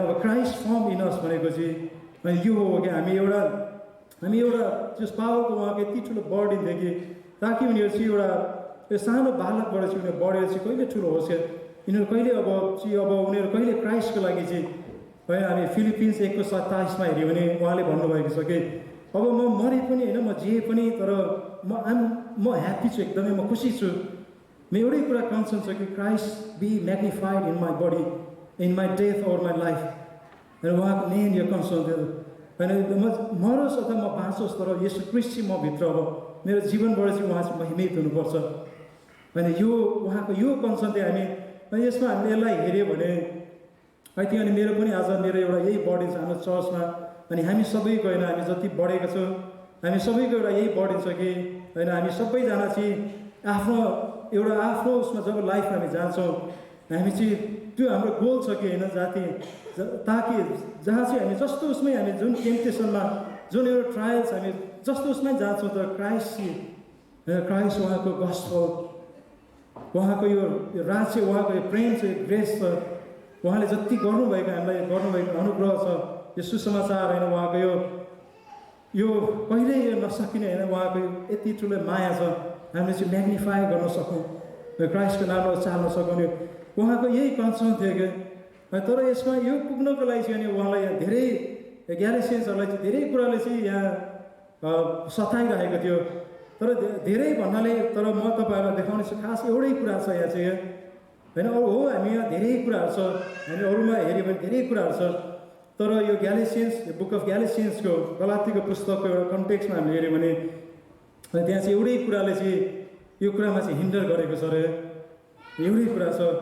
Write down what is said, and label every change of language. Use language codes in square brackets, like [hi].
[ne] अब Christ form in अस भनेको चाहिँ अनि यो हो कि हामी एउटा जस पावरको उहाँको यति ठुलो बर्डन थियो कि ताकि उनीहरू चाहिँ एउटा यो सानो बालकबाट चाहिँ उनीहरू बढेर चाहिँ कहिले ठुलो होस् क्या यिनीहरू कहिले अब उनीहरू कहिले क्राइस्टको लागि चाहिँ होइन। हामी फिलिपिन्स 1:27 हेऱ्यो भने उहाँले भन्नुभएको छ कि अब म मरे पनि होइन म जिए पनि तर म ह्याप्पी छु, एकदमै म खुसी छु। म एउटै कुरा कन्सर्न छ कि [en] Christ be magnified in my body in my death or my life होइन। [ne] उहाँको मेन यो कन्सर्न थियो होइन, म मरोस् अथवा म बाँचोस् तर यसो क्रिस्ट चाहिँ म भित्र अब मेरो जीवनबाट चाहिँ उहाँ चाहिँ महिमित हुनुपर्छ होइन। यो उहाँको यो कन्सर्न थियो हामी। अनि यसमा हामीले यसलाई हेऱ्यो भने है त्यो अनि मेरो पनि आज मेरो एउटा यही बर्डन छ हाम्रो चर्चमा। अनि हामी सबैको होइन हामी जति बढेको छौँ हामी सबैको एउटा यही बर्डन छ कि होइन हामी सबैजना चाहिँ आफ्नो उसमा जब लाइफमा हामी जान्छौँ हामी चाहिँ त्यो हाम्रो गोल छ कि होइन ताकि जहाँ चाहिँ हामी जस्तो उसमै हामी जुन टेम्पटेसनमा जुन एउटा ट्रायल्स हामी जस्तो उसमै जान्छौँ तर क्राइस्ट उहाँको गस्पल उहाँको यो राज्य उहाँको यो प्रेम छ, यो ग्रेस छ, उहाँले जति गर्नुभएको हामीलाई गर्नुभएको अनुग्रह छ, यो सुसमाचार होइन उहाँको यो कहिल्यै यो नसकिने होइन उहाँको यति ठुलो माया छ हामीले चाहिँ म्याग्निफाई गर्न सकौँ, क्राइस्टको नामलाई चाल्न सकौँ। उहाँको यही कन्सर्न थियो क्या। तर यसमा यो पुग्नको लागि चाहिँ अनि उहाँलाई यहाँ धेरै ग्यालेसियन्सहरूलाई चाहिँ धेरै कुराले चाहिँ यहाँ सताइरहेको थियो। तर धेरै भन्नाले तर म तपाईँहरूलाई देखाउने छु खास एउटै कुरा छ यहाँ चाहिँ होइन। अरू हो हामी यहाँ धेरै कुराहरू छ, हामी अरूमा हेऱ्यो भने धेरै कुराहरू छ, तर यो ग्यालेसियन्स बुक अफ ग्यालेसियन्सको गलातीको पुस्तकको एउटा कन्टेक्स्टमा हामीले हेऱ्यौँ भने त्यहाँ चाहिँ एउटै कुराले चाहिँ यो कुरामा चाहिँ हिन्डर गरेको छ अरे एउटै कुरा छ।